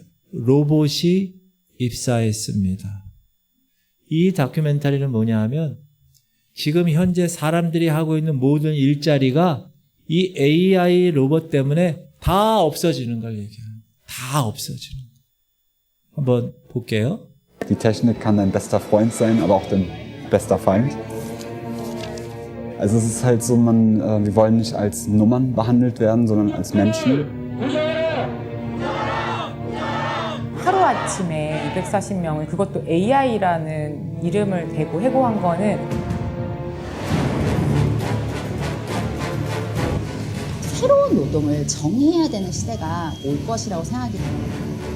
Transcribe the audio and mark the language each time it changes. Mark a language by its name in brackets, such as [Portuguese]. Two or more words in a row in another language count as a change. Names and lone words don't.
[Korean] 로봇이 입사했습니다. 이 다큐멘터리는 뭐냐 하면 지금 현재 사람들이 하고 있는 모든 일자리가 이 AI 로봇 때문에 다 없어지는 걸 얘기해요. 다 없어지는 거. 한번 볼게요. [German] Die Technik kann dein bester Freund sein, aber auch dein bester Feind. Also es ist halt so, wir wollen nicht als Nummern behandelt werden, sondern als Menschen. [Korean] 하루아침에 240명을 그것도 AI라는 이름을 대고 해고한 거는 새로운 노동을 정의해야 되는 시대가 올 것이라고 생각이 듭니다.